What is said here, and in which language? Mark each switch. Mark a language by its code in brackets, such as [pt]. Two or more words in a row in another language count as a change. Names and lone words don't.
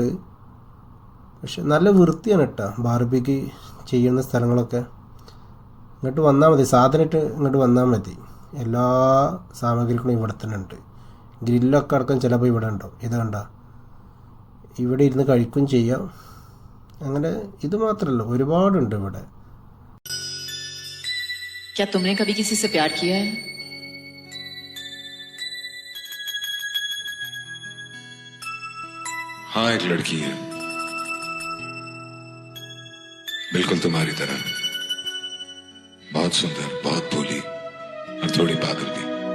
[ml] പക്ഷെ നല്ല വൃത്തിയാണ് കേട്ടോ ബാർബിക്ക് ചെയ്യുന്ന സ്ഥലങ്ങളൊക്കെ. ഇങ്ങോട്ട് വന്നാൽ മതി, സാധനമായിട്ട് ഇങ്ങോട്ട് വന്നാൽ മതി. എല്ലാ സാമഗ്രികളും ഇവിടെ തന്നെ ഉണ്ട്. ഗ്രില്ലൊക്കെ അടക്കം ചിലപ്പോൾ ഇവിടെ ഉണ്ടാവും. ഇത് കണ്ട, ഇവിടെ ഇരുന്ന് കഴിക്കുകയും ചെയ്യാം. അങ്ങനെ ഇത് മാത്രമല്ല, ഒരുപാടുണ്ട് ഇവിടെ. [hi] क्या तुमने कभी किसी से प्यार किया है? हाँ, एक लड़की है, बिल्कुल तुम्हारी तरह, बहुत सुंदर, बहुत भोली और थोड़ी पागल भी.